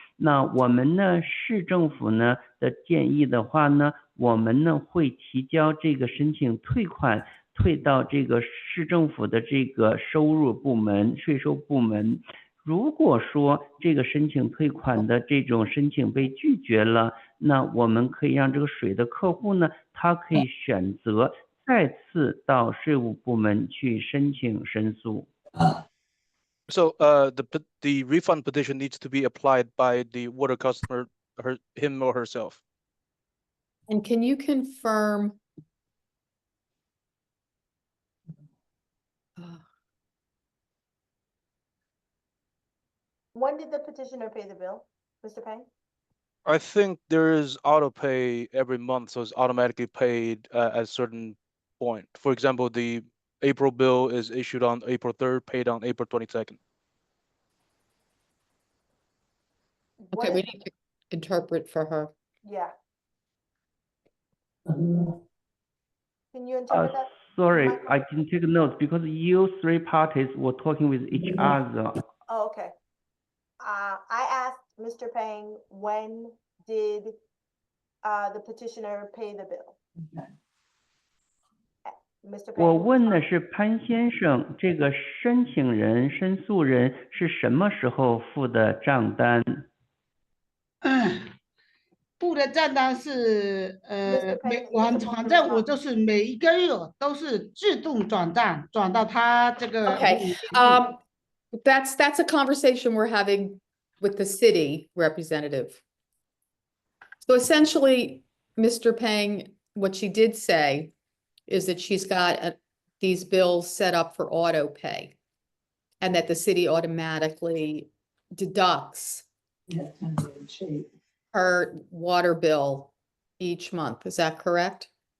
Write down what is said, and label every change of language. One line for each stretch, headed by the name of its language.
Chinese: 那我们呢，市政府呢的建议的话呢，我们呢会提交这个申请退款，退到这个市政府的这个收入部门、税收部门。如果说这个申请退款的这种申请被拒绝了，那我们可以让这个水的客户呢，他可以选择再次到税务部门去申请申诉。
English: So the refund petition needs to be applied by the water customer, him or herself. And can you confirm? When did the petitioner pay the bill, Mr. Peng? I think there is auto pay every month, so it's automatically paid at a certain point. For example, the April bill is issued on April 3rd, paid on April 22nd. Okay, we need to interpret for her. Yeah. Can you interpret that? Sorry, Michael? I didn't take notes because you three parties were talking with each other. Oh, okay. I asked Mr. Peng, when did the petitioner pay the bill? Mr.
Chinese: 我
English: Peng?
Chinese: 问的是潘先生，这个申请人、申诉人是什么时候付的账单？付的账单是
English: Mr. Peng,
Chinese: 反正我就是每一个月都是自动转账，转到他这个。
English: Okay, that's a conversation we're having with the city representative. So essentially, Mr. Peng, what she did say is that she's got these bills set up for auto pay and that the city automatically deducts her water bill each month. Is that correct?